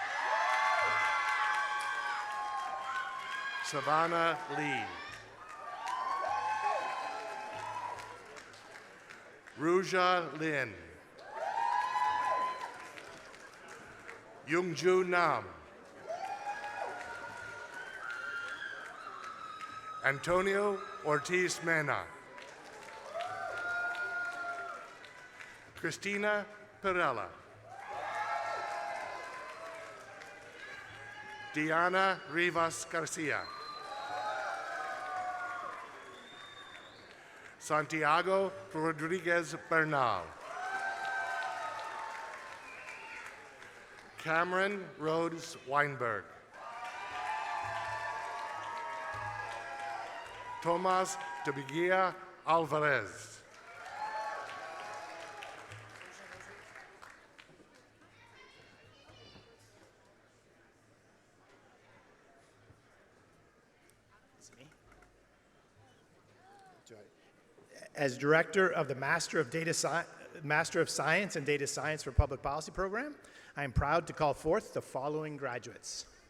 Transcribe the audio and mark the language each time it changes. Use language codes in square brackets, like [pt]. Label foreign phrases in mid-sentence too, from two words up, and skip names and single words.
[en] Savannah Lee. Ruja Lin. Youngju Nam. Antonio Ortiz Mena. Christina Perella. Diana Rivas Garcia. Santiago Rodriguez Bernal. Cameron Rhodes Weinberg. Tomas de Biguia Alvarez. As director of the Master of Science and Data Science for Public Policy program, I am proud to call forth the following graduates.